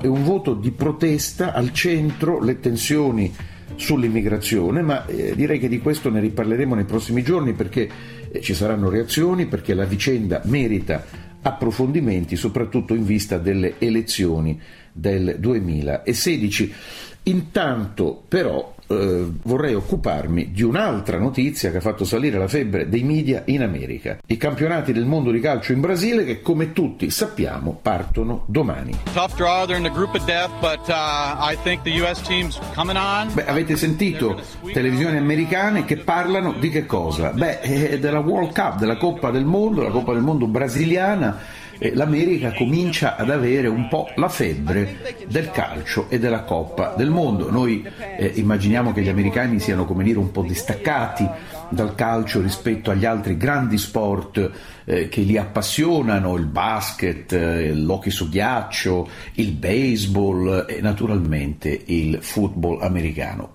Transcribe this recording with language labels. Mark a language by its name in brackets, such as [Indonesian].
[Italian] È un voto di protesta, al centro le tensioni sull'immigrazione, ma direi che di questo ne riparleremo nei prossimi giorni, perché ci saranno reazioni, perché la vicenda merita approfondimenti, soprattutto in vista delle elezioni del 2016. Intanto però vorrei occuparmi di un'altra notizia che ha fatto salire la febbre dei media in America: i campionati del mondo di calcio in Brasile, che come tutti sappiamo partono domani. [English] Tough draw, they're in the group of death, but I think the US team's coming on. [Italian] Beh, avete sentito televisioni americane che parlano di che cosa? Beh, della World Cup, della Coppa del Mondo, la Coppa del Mondo brasiliana. L'America comincia ad avere un po' la febbre del calcio e della Coppa del Mondo. Noi immaginiamo che gli americani siano, come dire, un po' distaccati dal calcio rispetto agli altri grandi sport che li appassionano: il basket, l'hockey su ghiaccio, il baseball e naturalmente il football americano.